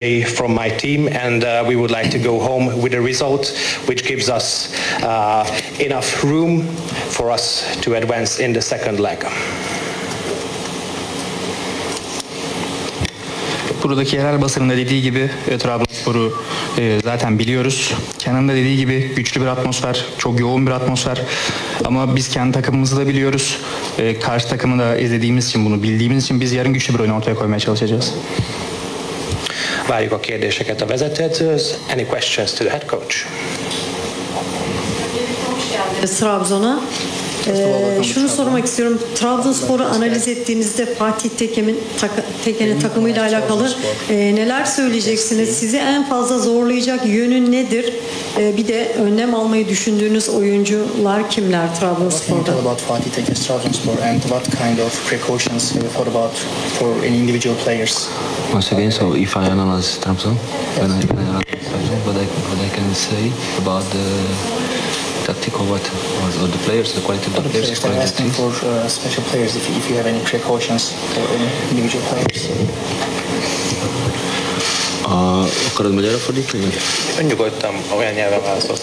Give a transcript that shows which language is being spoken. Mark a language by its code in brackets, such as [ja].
[en] from my team, and we would like to go home with a result which gives us enough room for us to advance in the second leg. [tr] Buradaki yerel basının da dediği gibi Trabzonspor'u zaten biliyoruz. Kenan'ın da dediği gibi güçlü bir atmosfer, çok yoğun bir atmosfer. Ama biz kendi takımımızı da biliyoruz. Karşı takımı da izlediğimiz için, bunu bildiğimiz için biz yarın güçlü bir oyun ortaya koymaya çalışacağız. [hu] Várjuk a kérdéseket a vezetőtől. [en] Any questions to the head coach? [tr] Trabzon'a. Şunu sormak istiyorum. Trabzonspor'u analiz ettiğinizde Fatih Tekin'in takımıyla alakalı neler söyleyeceksiniz? Sizi en fazla zorlayacak yönü nedir? Bir de önlem almayı düşündüğünüz oyuncular kimler Trabzonspor'da? [en] What about Fatih Tekin Trabzonspor and what kind of precautions have you thought about for an individual players? Once again, so if I analyze Trabzon, when I analyze Trabzon, what I can say about the tactical, what was the players, the quality of the players? I'm asking for special players, if you have any precautions for any individual players. [hu] Akarod magyarra fordítani? Ön nyugodtan, olyan nyelven válaszolsz,